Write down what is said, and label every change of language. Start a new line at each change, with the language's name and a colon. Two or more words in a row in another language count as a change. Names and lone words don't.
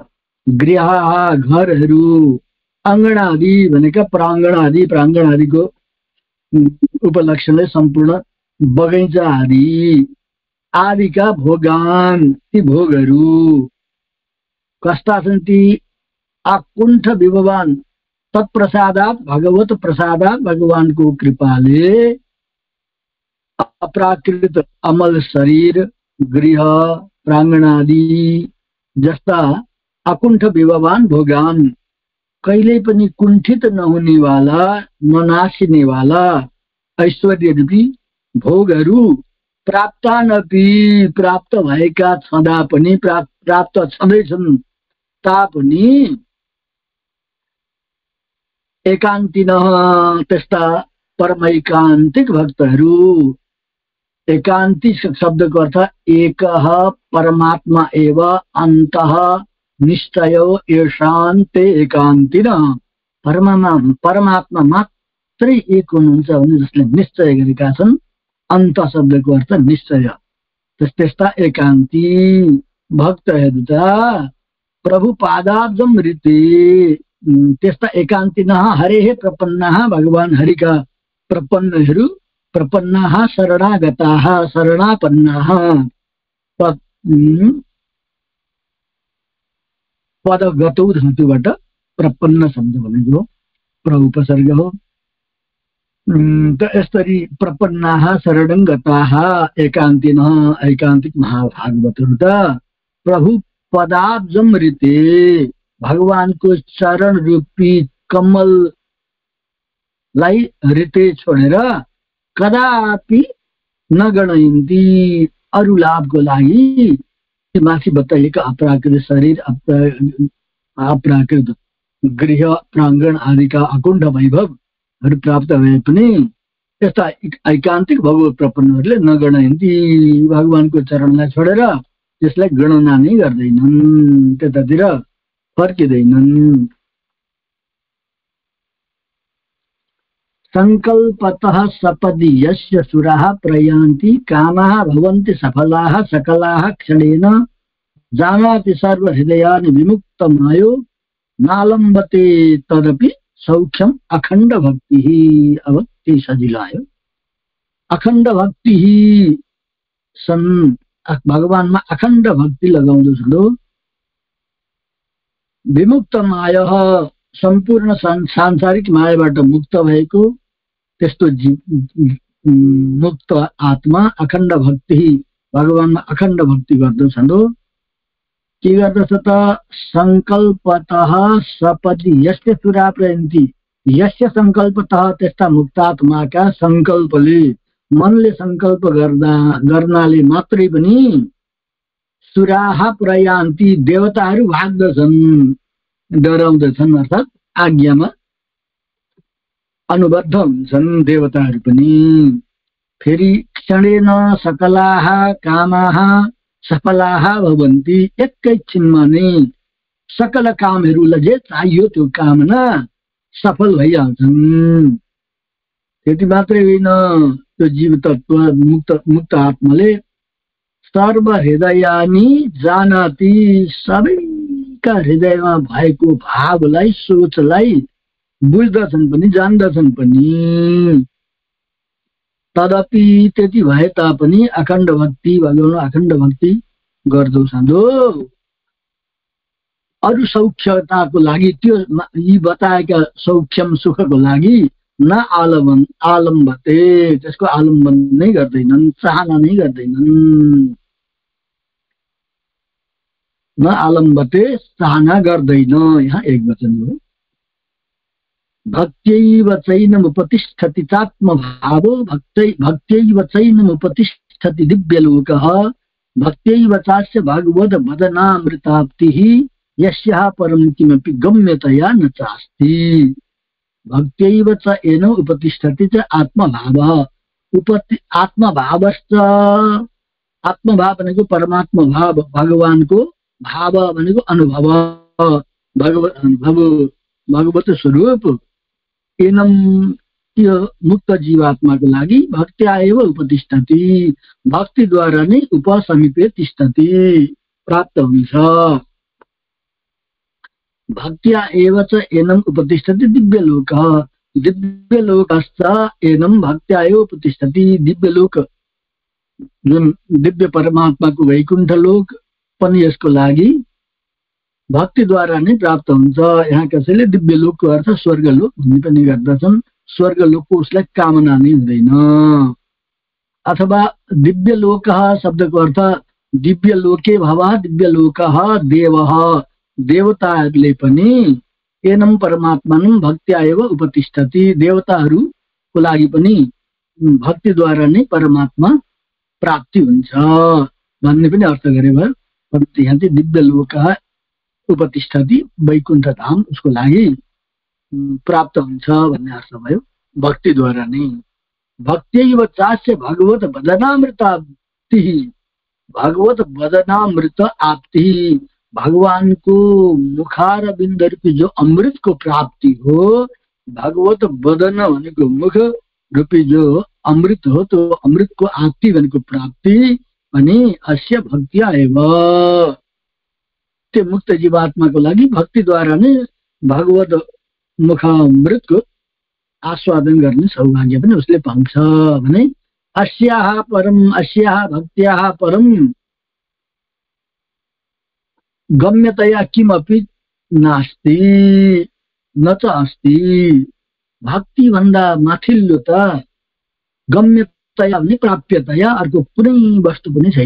Nepali: गृह घरहरू, अङ्गणादि भनेका प्राङ्गण आदि, प्राङ्गण आदिको उपलक्ष्यले सम्पूर्ण बगैँचा आदि आदिका भोगान, ती भोगहरू कस्ता छन्?
Sanskrit: ती अकुण्ठ विभवान तत्प्रसादात्, भगवत प्रसादात्,
Nepali: भगवानको कृपाले अप्राकृत अमल शरीर, गृह प्राङ्गणादि जस्ता
Sanskrit: अकुण्ठ विभवान भोगान,
Nepali: कहिल्यै पनि कुण्ठित नहुनेवाला, ननासिनेवाला ऐश्वर्य रूपी भोगहरू प्राप्तानपि, प्राप्त भएका छँदा पनि, प्राप्त छँदैछन् तापनि एकान्तिन, त्यस्ता परमैकान्तिक भक्तहरू। एकान्ति शब्दको अर्थ
Sanskrit: एकः परमात्मा एव अन्तः निश्चयो येषां ते एकान्तिनः।
Nepali: परमात्मा मात्रै एक हुनुहुन्छ भने जसले निश्चय गरेका छन्। अन्त शब्दको अर्थ निश्चय। त्यस्ता एकान्ती भक्तहरू त
Sanskrit: प्रभु पादाब्जमृते,
Nepali: त्यस्ता
Sanskrit: एकान्तिनः हरेः प्रपन्नाः,
Nepali: भगवान हरिका प्रपन्नहरू,
Sanskrit: प्रपन्नाः शरणागताः, शरणापन्नाः।
Nepali: पदगतौ धातुबाट प्रपन्न शब्द भनेको प्र उपसर्ग हो। त यसरी
Sanskrit: प्रपन्नाः शरणं गताः एकान्तिनः
Nepali: एकान्तिक महाभागवतहरू त
Sanskrit: प्रभु पदाब्जमृते
Nepali: भगवानको चरण रूपी कमललाई ऋते छोडेर
Sanskrit: कदापि नगणयन्ती
Nepali: अरू लाभको लागि माथि बताइएको अपराकृत शरीर अपराकृत गृह प्राङ्गण आदिका अकुण्ठ वैभवहरू प्राप्त भए पनि यस्ता ऐकान्तिक भगवत प्रपन्नहरूले नगणयन्ती भगवानको चरणलाई छोडेर त्यसलाई गणना नै गर्दैनन्, त्यतातिर फर्किँदैनन्।
Sanskrit: संकल्पतः सपदि यस्य सुराः प्रयान्ति कामाः भवन्ति सफलाः सकलाः क्षणेन जानाति सर्वहृदयानि विमुक्तमायो नालम्बते तदपि सौख्यम अखण्ड भक्ति।
Nepali: अब त्यही सजिलो आयो। अखण्ड भक्ति भगवानमा अखण्ड भक्ति लगाउँदछौ। विमुक्त माया सम्पूर्ण सांसारिक मायाबाट मुक्त भएको त्यस्तो मुक्त आत्मा अखण्ड भक्ति भगवानमा अखण्ड भक्ति गर्दछन्। के गर्दछ त
Sanskrit: संकल्पतः सपदि यस्य सुरा प्रयन्ति यस्य संकल्पतः
Nepali: त्यस्ता मुक्तात्माका संकल्पले मनले संकल्प गर्नाले मात्रै पनि
Sanskrit: सुराः प्रयान्ति
Nepali: देवताहरू भाग्दछन्, डराउँदछन्, अर्थात् आज्ञामा अनुबद्ध हुन्छन् देवताहरू पनि। फेरि
Sanskrit: क्षणेन सकलाः कामाः सफलाः भवन्ति
Nepali: एकैछिनमा नै सकल कामहरूलाई जे चाहियो त्यो कामना सफल भइहाल्छन्। त्यति मात्रै होइन, त्यो जीव तत्व मुक्त आत्माले
Sanskrit: सर्व हृदयानी जानाति
Nepali: सबैका हृदयमा भएको भावलाई सोचलाई बुझ्दछन् पनि जान्दछन् पनि। तदपि त्यति भए तापनि अखण्ड भक्ति भगवान अखण्ड भक्ति गर्दछन्। अरू सौख्यताको लागि त्यो यी बताएका सौख्यम सुखको लागि
Sanskrit: न आलम्बते
Nepali: त्यसको आलम्बन नै गर्दैनन्, चाहना नै गर्दैनन्।
Sanskrit: न आलम्बते
Nepali: चाहना गर्दैन, यहाँ एक वचन हो।
Sanskrit: भक्त्यैव चैनमुपतिष्ठति चात्मभावो भक्त्यैव चैनमुपतिष्ठति दिव्यलोकः भक्त्यैव चास्य भगवद् वदनामृताप्तिः यस्याः परं किमपि गम्यतया न चास्ति। भक्त्यैव च येन उपतिष्ठति च आत्मभावः आत्मभावश्च
Nepali: आत्मभाव भनेको परमात्मा भाव, भगवानको भाव भनेको अनुभव, भगवत स्वरूप। एनम त्यो मुक्त जीवात्माको लागि
Sanskrit: भक्त्या एव उपतिष्ठति
Nepali: भक्तिद्वारा नै
Sanskrit: उपसमीपे तिष्ठति
Nepali: प्राप्त हुन्छ।
Sanskrit: भक्त्या एव च एनम उपतिष्ठति दिव्यलोकः दिव्यलोकश्च एनम भक्त्या एव उपतिष्ठति।
Nepali: दिव्यलोक जुन दिव्य परमात्माको वैकुण्ठ लोक पनि यसको लागि भक्तिद्वारा नै प्राप्त हुन्छ। यहाँ कसैले दिव्यलोकको अर्थ स्वर्गलोक भन्ने पनि गर्दछन्। स्वर्गलोकको उसलाई कामना नै हुँदैन। अथवा दिव्यलोकः शब्दको अर्थ
Sanskrit: दिव्यलोके भवः दिव्यलोकः देवः
Nepali: देवताहरूले पनि
Sanskrit: एनम परमात्मानं भक्त्या एव उपतिष्ठति
Nepali: देवताहरूको लागि पनि भक्तिद्वारा नै परमात्मा प्राप्ति हुन्छ भन्ने पनि अर्थ गरे भयो। यहाँ चाहिँ
Sanskrit: दिव्यलोकः उपतिष्ठति
Nepali: वैकुण्ठ धाम उसको लागि प्राप्त हुन्छ भन्ने अर्थ भयो भक्तिद्वारा नै।
Sanskrit: भक्त्यैव चास्य भगवत वदनामृताप्ति भगवत वदनामृत आप्ति
Nepali: भगवानको मुखार बिन्द रूपी जो अमृतको प्राप्ति हो। भगवत वदन भनेको मुख रूपी जो अमृत हो त्यो अमृतको आप्ति भनेको प्राप्ति अनि
Sanskrit: अस्य भक्त्या एव
Nepali: त्यो मुक्त जीवात्माको लागि भक्तिद्वारा नै भगवत मुखामृतको आस्वादन गर्ने सौभाग्य पनि उसले पाउँछ भने
Sanskrit: अस्याः भक्त्याः परम गम्यतया किमपि नास्ति न च अस्ति।
Nepali: भक्ति भन्दा माथिल्लो त गम्यतया पनि प्राप्यतया अर्को कुनै वस्तु पनि छैन।